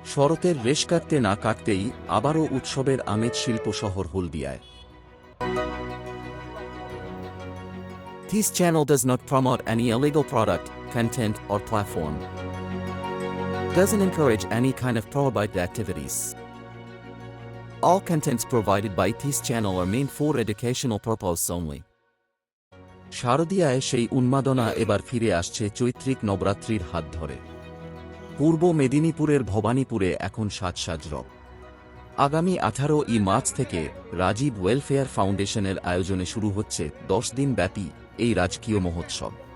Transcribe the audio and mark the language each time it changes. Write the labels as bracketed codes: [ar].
[bn] শরতের রেশ কাটতে না কাটতেই আবারও উৎসবের আমেজ শিল্প শহর হলদিয়ায়। [en] This channel does not promote any illegal product, content, or platform. Doesn't encourage any kind of prohibited activities. All contents provided by this channel are meant for educational purpose only. [bn] শারদীয়ায় সেই উন্মাদনা এবার ফিরে আসছে চৈত্রিক নবরাত্রির হাত ধরে। পূর্ব মেদিনীপুরের ভবানীপুরে এখন সাজ রব। আগামী 18 মার্চ থেকে রাজীব ওয়েলফেয়ার ফাউন্ডেশনের আয়োজনে শুরু হচ্ছে 10 দিন ব্যাপী এই রাজকীয় মহোৎসব।